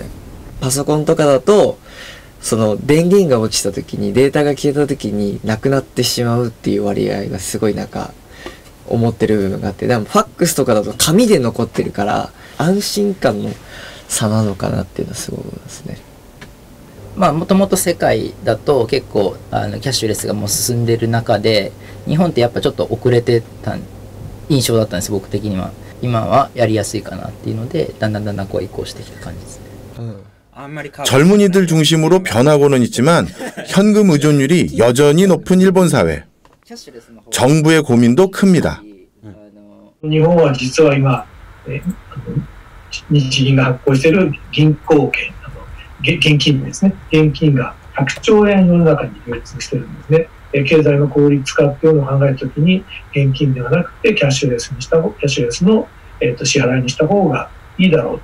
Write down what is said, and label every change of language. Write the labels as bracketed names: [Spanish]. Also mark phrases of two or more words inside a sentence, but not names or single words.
[Japanese] パソコンとかだとその電源が落ちた時にデータが消えた時になくなってしまうっていう割合がすごい思ってる部分があって、でもファックスとかだと紙で残ってるから安心感の差なのかなっていうのはすごい思いますね。もともと世界だと結構キャッシュレスがもう進んでる中で日本ってやっぱちょっと遅れてた印象だったんです、僕的には。今はやりやすいかなっていうのでだんだんこう移行してきた感じですね。 [Korean] 젊은이들 중심으로 변하고는 있지만 현금 의존율이 여전히 높은 일본 사회. 정부의 고민도 큽니다. [Japanese] 日本は実は今、日銀が発行している銀行券、現金ですね、現金が100兆円世の中に流通しているんですね。経済の効率化っていうのを考えるときに現金ではなくてキャッシュレスの支払いにした方がいいだろう